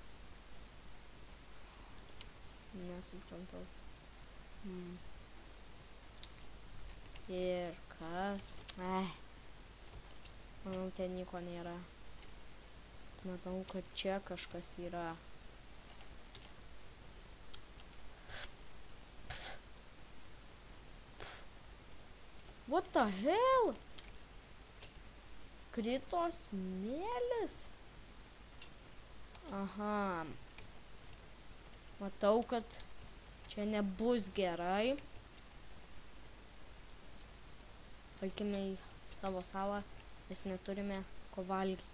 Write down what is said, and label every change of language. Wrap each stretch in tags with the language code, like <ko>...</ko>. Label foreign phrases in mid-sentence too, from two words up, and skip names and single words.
<lt>Nesuprantau. Ir kas? Manau, ten nieko nėra. Matau, kad čia kažkas yra.</lt> <en>What the hell?</en> <lt>Krito smėlis? Aha. Matau, kad čia nebus gerai. Eikime į savo salą, mes neturime ko valgyti.</lt>